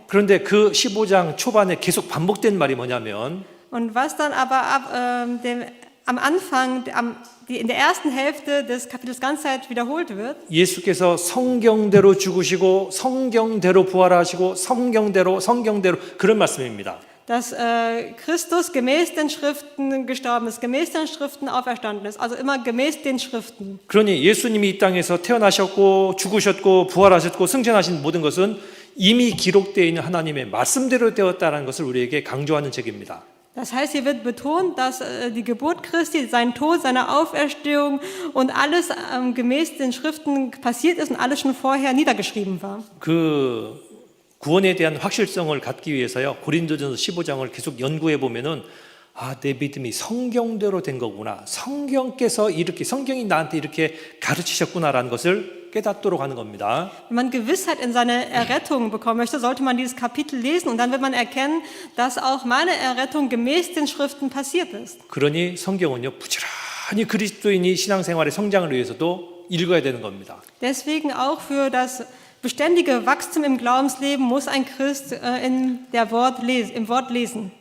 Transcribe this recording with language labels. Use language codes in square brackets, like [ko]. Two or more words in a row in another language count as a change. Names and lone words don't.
[ko] 그런데 그 15장 초반에 계속 반복된 말이 뭐냐면 [de] Und was dann aber am Anfang, in der ersten Hälfte des Kapitels ganze Zeit wiederholt wird, [ko] 예수께서 성경대로 죽으시고 성경대로 부활하시고 성경대로 그런 말씀입니다. [de] dass Christus gemäß den Schriften gestorben ist, gemäß den Schriften auferstanden ist, also immer gemäß den Schriften. [ko] 그러니 예수님이 이 땅에서 태어나셨고 죽으셨고 부활하셨고 승천하신 모든 것은 이미 기록되어 있는 하나님의 말씀대로 되었다는 것을 우리에게 강조하는 책입니다. [de] Das heißt, hier wird betont, dass die Geburt Christi, sein Tod, seine Auferstehung und alles gemäß den Schriften passiert ist und alles schon vorher niedergeschrieben war. [ko] 그 구원에 대한 확실성을 갖기 위해서요, 고린도전서 15장을 계속 연구해 보면은 내 믿음이 성경대로 된 거구나. 성경이 나한테 이렇게 가르치셨구나라는 것을 깨닫도록 하는 겁니다. [de] Wenn man Gewissheit in seine Errettung bekommen möchte, sollte man dieses Kapitel lesen und dann wird man erkennen, dass auch meine Errettung gemäß den Schriften passiert ist. [ko] 그러니 성경은요, 부지런히 그리스도인이 신앙생활의 성장을 위해서도 읽어야 되는 겁니다. [de] Deswegen auch für das beständige Wachstum im Glaubensleben muss ein Christ im Wort lesen.